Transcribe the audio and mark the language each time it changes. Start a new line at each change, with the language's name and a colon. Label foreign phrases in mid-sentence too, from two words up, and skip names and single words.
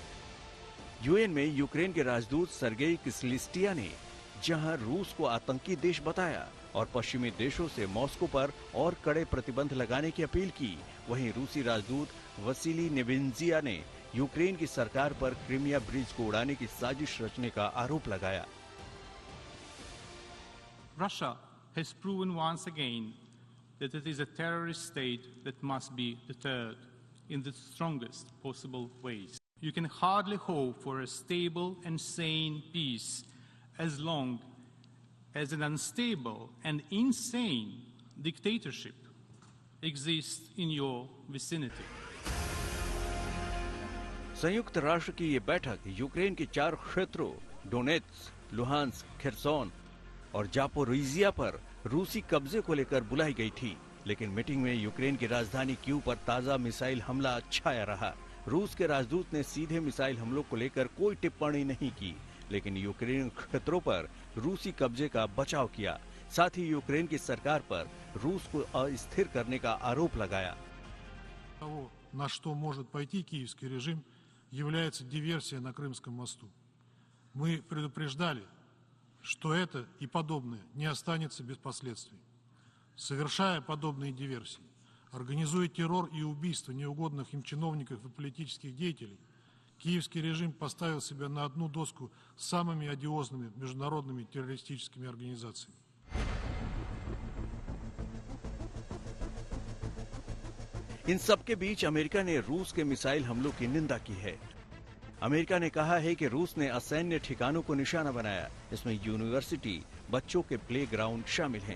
Hindi: यूएन में यूक्रेन के राजदूत सर्गेई किस्लिस्टिया ने जहां रूस को आतंकी देश बताया और पश्चिमी देशों से मॉस्को पर और कड़े प्रतिबंध लगाने की अपील की, वहीं रूसी राजदूत वसीली नेवेंजिया ने यूक्रेन की सरकार पर क्रीमिया ब्रिज को उड़ाने की साजिश रचने का आरोप लगाया।
English: Russia has proven once again that it is a terrorist state that must be deterred in the strongest possible ways. You can hardly hope for a stable and sane peace as long as an unstable and insane dictatorship exists in your vicinity.
Hindi: संयुक्त राष्ट्र की ये बैठक यूक्रेन के 4 क्षेत्रों डोनेत्स्क, लुहांस्क, खेर्सोन और जापोरिजिया पर रूसी कब्जे को लेकर बुलाई गई थी, लेकिन मीटिंग में यूक्रेन की राजधानी कीव पर ताजा मिसाइल हमला छाया रहा। रूस के राजदूत ने सीधे मिसाइल हमलों को लेकर कोई टिप्पणी नहीं की, लेकिन यूक्रेन क्षेत्रों पर रूसी कब्जे का बचाव किया। साथ ही यूक्रेन की सरकार पर रूस को अस्थिर करने का आरोप लगाया।
Russian: На что может пойти киевский режим, является диверсия на Крымском мосту. Мы предупреждали, что это и подобное не останется без последствий. Совершая подобные диверсии, организуя террор и убийство неугодных им чиновников и политических деятелей, киевский режим поставил себя на одну доску с самыми одиозными международными террористическими организациями.
Hindi: इन सब के बीच अमेरिका ने रूस के मिसाइल हमलों की निंदा की है। अमेरिका ने कहा है कि रूस ने असैन्य ठिकानों को निशाना बनाया। इसमें यूनिवर्सिटी, बच्चों के प्ले ग्राउंड शामिल हैं।